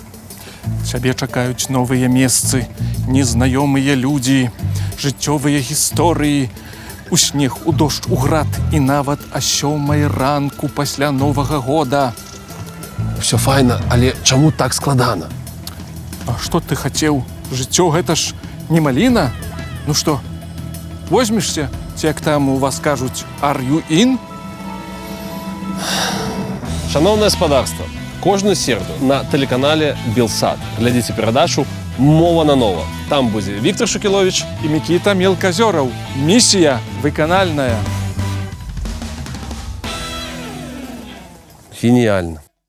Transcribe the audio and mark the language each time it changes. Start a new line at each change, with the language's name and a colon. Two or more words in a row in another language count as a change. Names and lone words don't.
Belarusian: Цябе чакаюць новыя месцы, незнаёмыя людзі, жыццёвыя гісторыі, у снег, у дождж, у град і нават о 7 ранку пасля Новага года. Усё файна, але чаму так складана? А што ты хацеў? Жыццё гэта ж не маліна? Ну што, возьмешся, ці як там у вас кажуць,
English: are you in?
Belarusian: Шановнае спадарства, кожную середу на тэлеканале Белсат глядзіце перадачу «Мова на нова». Там будзе Віктор Шукіловіч І Мікіта Мелказёраў. Місія выканальная. Геніальна.